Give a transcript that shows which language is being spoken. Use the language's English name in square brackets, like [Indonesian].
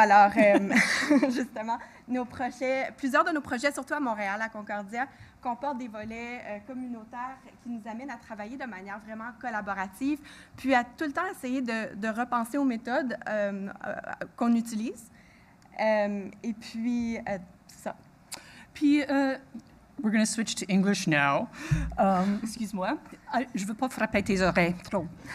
[French] Alors, justement, plusieurs de nos projets, surtout à Montréal, à Concordia, comportent des volets communautaires qui nous amènent à travailler de manière vraiment collaborative, puis à tout le temps essayer de repenser aux méthodes qu'on utilise. Et puis, c'est ça. [English] Puis, we're going to switch to English now. [French] Excuse-moi. Je ne veux pas frapper tes oreilles trop.